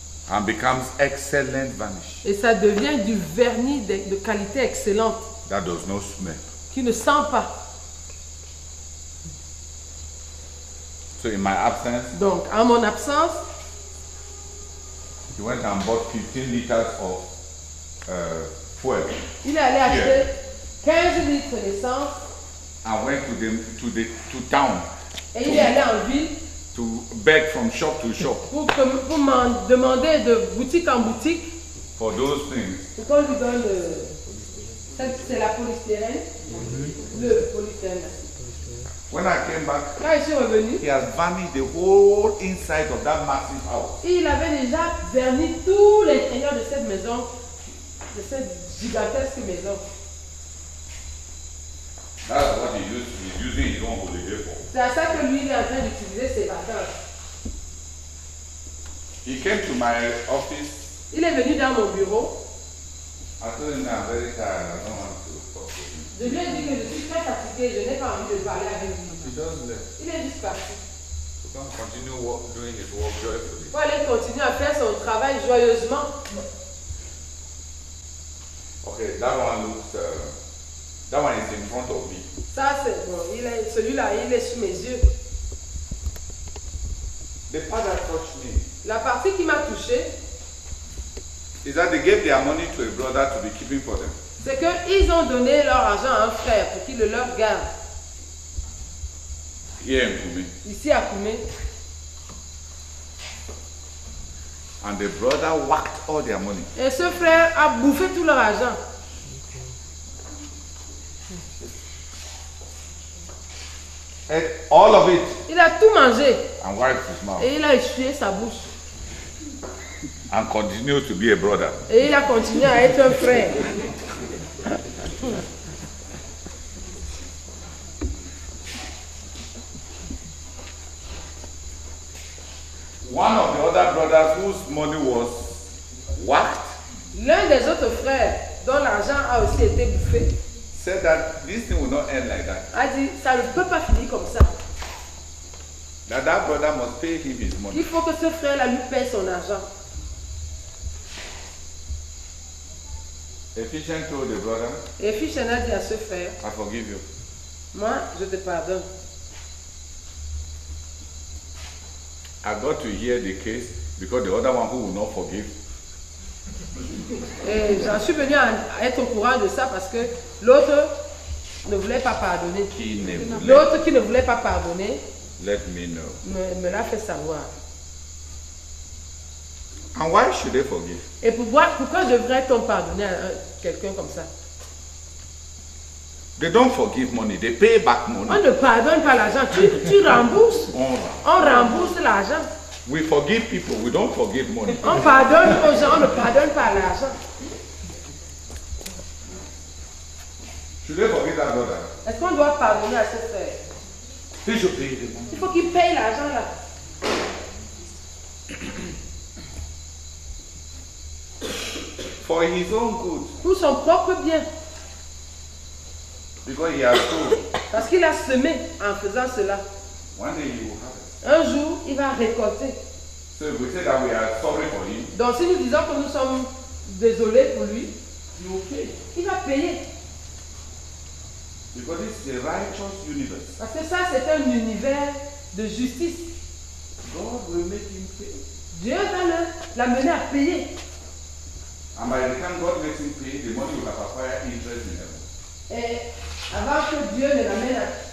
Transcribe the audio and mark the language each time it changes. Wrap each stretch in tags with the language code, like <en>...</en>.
<en>and becomes excellent varnish</en> <fr>et ça devient du vernis de qualité excellente</fr> <en>that does not smell.</en> <fr>qui ne sent pas.</fr> <en>So in my absence,</en> <fr>Donc, en mon absence,</fr> <en>he went and bought 15 liters of fuel</en> <fr>il est allé acheter 15 litres d'essence</fr> <en>and went to town</en> <fr>et il est allé en ville</fr> <en>to beg from shop to shop</en> <fr>pour demander de boutique en boutique</fr> <en>for those things.</en> <fr>pour qu'on lui donne c'est la polystyrène, le polystyrène.</fr> <en>When I came back,</en> <fr>Quand je suis revenu,</fr> <en>he has varnished the whole inside of that massive house.</en> <fr>il avait déjà verni tout l'intérieur de cette maison, de cette gigantesque maison.</fr> <en>That's what he's using his own holiday for.</en> <fr>C'est à ça que lui il est en train d'utiliser ses vacances.</fr> <en>He came to my office.</en> <fr>Il est venu dans mon bureau.</fr> <en>I told him I'm very tired. I don't want to talk to him.</en> <fr>Je lui ai dit que je suis très fatiguée, je n'ai pas envie de parler avec lui.</fr> <en>He just left.</en> <fr>Il est juste parti.</fr> <en>To come continue doing his work joyfully.</en> <fr>Pour aller continuer à faire son travail joyeusement.</fr> <en>Okay, that one looks. That one is in front of me.</en> <fr>Ça c'est bon. Celui-là, il est sous mes yeux.</fr> <en>The part that touched me</en> <fr>La partie qui m'a touchée,</fr> <en>is that they gave their money to a brother to be keeping for them.</en> <fr>c'est qu'ils ont donné leur argent à un frère pour qu'il le leur garde.</fr> <en>Here in Kume.</en> <fr>Ici à Koumé.</fr> <en>And the brother whacked all their money.</en> <fr>Et ce frère a bouffé tout leur argent.</fr> <en>Ate all of it</en> <fr>Il a tout mangé</fr> <en>and wiped his mouth.</en> <fr>et il a essuyé sa bouche.</fr> <en>And continued to be a brother.</en> <fr>Et il a continué à être un frère.</fr> <en>One of the other brothers whose money was whacked</en> <fr>L'un des autres frères, dont l'argent a aussi été bouffé,</fr> <en>said that this thing will not end like that.</en> <fr>a dit ça ne peut pas finir comme ça.</fr> <en>That brother must pay him his money.</en> <fr>Il faut que ce frère-là lui paie son argent.</fr> <en>Ephesians told the brother,</en> <fr>Et Fichan a dit à ce frère,</fr> <en>I forgive you.</en> <fr>moi je te pardonne.</fr> <en>I got to hear the case because the other one who will not forgive</en> <fr>Et j'en suis venu à être au courant de ça parce que l'autre ne voulait pas pardonner. L'autre qui ne voulait pas pardonner</fr> <en>let me know.</en> <fr>me l'a fait savoir.</fr> <en>And why should they forgive?</en> <fr>Et pourquoi devrait-on pardonner à quelqu'un comme ça?</fr> <en>They don't forgive money, they pay back money.</en> <fr>On ne pardonne pas l'argent, tu rembourses. On rembourse l'argent.</fr> <en>We forgive people, we don't forgive money.</en> <fr>On pardonne aux gens, on ne pardonne pas l'argent.</fr> <en>Should they forgive that brother?</en> <fr>Est-ce qu'on doit pardonner à ce frère?</fr> <en>He should pay the money.</en> <fr>Il faut qu'il paye l'argent là.</fr> <en>For his own good.</en> <fr>Pour son propre bien.</fr> <en>Because he has sown.</en> <fr>Parce qu'il a semé en faisant cela.</fr> <en>One day he will have it.</en> <fr>Un jour, il va récolter.</fr> <en>So if we say that we are sorry for him,</en> <fr>Donc si nous disons que nous sommes désolés pour lui,</fr> <en>he will pay.</en> <fr>il va payer.</fr> <en>Because this is a righteous universe.</en> <fr>Parce que ça, c'est un univers de justice.</fr> <en>God will make him pay.</en> <fr>Dieu va l'amener à payer.</fr> <en>And by the time God makes him pay, the money will have acquired interest in heaven.</en> <fr>Et avant que Dieu ne l'amène à...</fr>